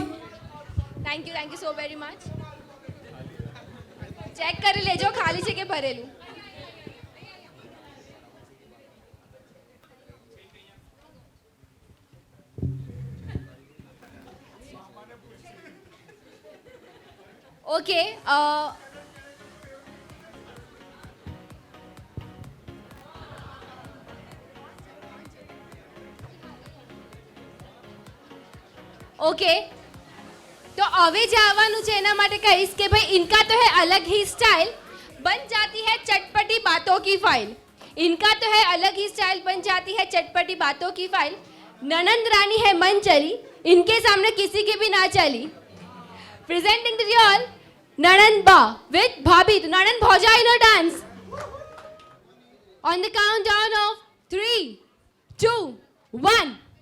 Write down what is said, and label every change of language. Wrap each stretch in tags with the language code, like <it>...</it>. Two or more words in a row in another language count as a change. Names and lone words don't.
<en>thank you so very much.</en> <gu>ચેક કરી લેજો ખાલી છે કે ભરેલું. ઓકે, ओके, તો અવે જાવાનુ છે એના માટે કહીશ કે ભાઈ</gu> <hi>इनका तो है अलग ही स्टाइल, बन जाती है चटपटी बातों की फाइल. इनका तो है अलग ही स्टाइल, बन जाती है चटपटी बातों की फाइल. ननंद रानी है मन चली, इनके सामने किसी की भी ना चली.</hi> <en>presenting the real ननंद बा with भाभी.</en> <gu>તો નણંદ ભોજાઈ નો ડાન્સ.</gu> <en>On the countdown of 3, 2, 1.</en>